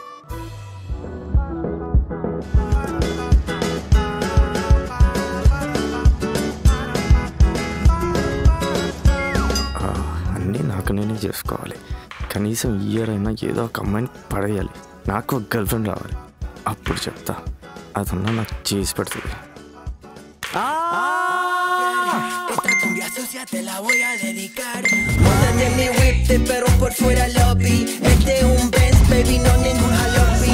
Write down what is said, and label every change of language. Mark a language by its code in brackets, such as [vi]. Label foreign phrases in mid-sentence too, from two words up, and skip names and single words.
[te] అన్నీ నాకు నేనే చేసుకోవాలి. కనీసం ఇయర్ అయినా ఏదో ఒక అమ్మాయిని పడేయాలి. నాకు ఒక [en] girl friend [te] రావాలి. అప్పుడు చెప్తా, అదన్నా నాకు చేసి పెడుతుంది. [es] Esta cumbia sucia te la voy a dedicar. Móntate en mi whip, te perro por fuera lobby. Este es un Benz, baby, no ningún jalopy.